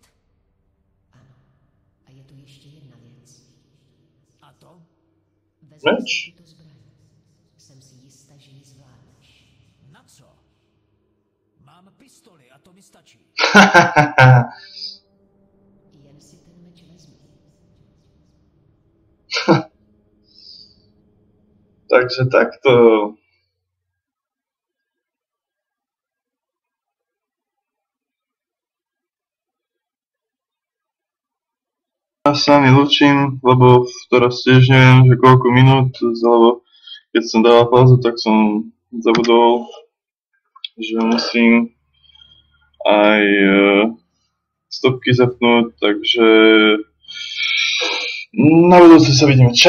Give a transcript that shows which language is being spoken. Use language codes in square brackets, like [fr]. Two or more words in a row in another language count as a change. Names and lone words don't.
[cs] Ano. A je tu ještě jedna věc. A to? Vezmi Meč? si tuto zbraň. Jsem si jistá, že ji zvládneš. Na co? Mám pistoli a to mi stačí. Jen si ten meč vezmi. Takže takto. [sk] Ja sa mi lúčim, lebo teraz tiež neviem, že koľko minút, lebo keď som dával pauzu, tak som zabudol, že musím aj stopky zapnúť, takže na budúce sa vidíme.